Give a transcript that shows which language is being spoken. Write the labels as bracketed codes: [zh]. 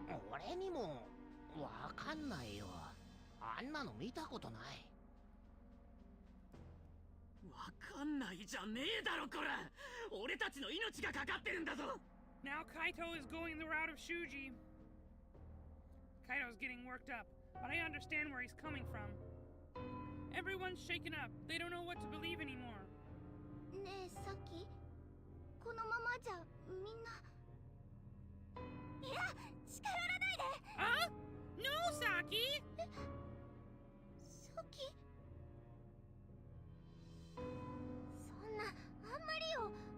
[ja] 俺にもわかんないよ。あんなの見たことない。わかんないじゃねえだろこれ。俺たちの命がかかってるんだぞ。 [en] Now Kaito is going the route of Shuuji. Kaito's getting worked up, but I understand where he's coming from. Everyone's shaken up. They don't know what to believe anymore. [ja] ねえさっきこのままじゃみんな。いや近寄らないで。 [en] Huh? No, Saki! [ja] さっきそんなあんまりよ。